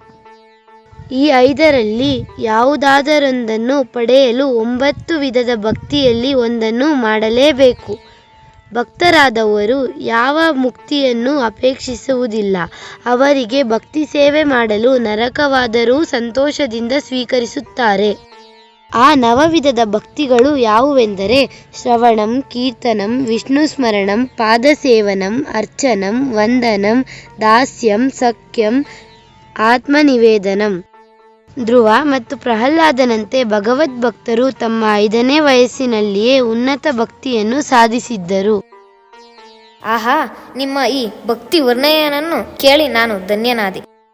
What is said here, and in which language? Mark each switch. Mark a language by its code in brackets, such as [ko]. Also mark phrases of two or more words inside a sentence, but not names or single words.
[kn] ಈ 5ರಲ್ಲಿ ಯಾವುದಾದರೊಂದನ್ನು ಪಡೆಯಲು 9 ವಿಧದ ಭಕ್ತಿಯಲ್ಲಿ ಒಂದನ್ನು ಮಾಡಲೇಬೇಕು. ಭಕ್ತರಾದವರು ಯಾವ ಮುಕ್ತಿಯನ್ನು ಅಪೇಕ್ಷಿಸುವುದಿಲ್ಲ. ಅವರಿಗೆ ಭಕ್ತಿ ಸೇವೆ ಮಾಡಲು ನರಕವಾದರೂ ಸಂತೋಷದಿಂದ ಸ್ವೀಕರಿಸುತ್ತಾರೆ. ಆ 9 ವಿಧದ ಭಕ್ತಿಗಳು ಯಾವುವೆಂದರೆ ಶ್ರವಣಂ, ಕೀರ್ತನಂ, ವಿಷ್ಣು ಸ್ಮರಣಂ, ಪಾದಸೇವನಂ, ಅರ್ಚನಂ, ವಂದನಂ, ದಾಸ್ಯಂ, ಸಖ್ಯಂ, ಆತ್ಮನಿವೇದನಂ. ಧ್ರುವ ಮತ್ತು ಪ್ರಹ್ಲಾದನಂತೆ ಭಗವದ್ಭಕ್ತರು ತಮ್ಮ 5ನೇ ವಯಸ್ಸಿನಲ್ಲಿಯೇ ಉನ್ನತ ಭಕ್ತಿಯನ್ನು ಸಾಧಿಸಿದ್ದರು. ಆಹಾ, ನಿಮ್ಮ ಈ ಭಕ್ತಿ ವರ್ಣನೆಯನ್ನು ಕೇಳಿ ನಾನು ಧನ್ಯನಾದೆ.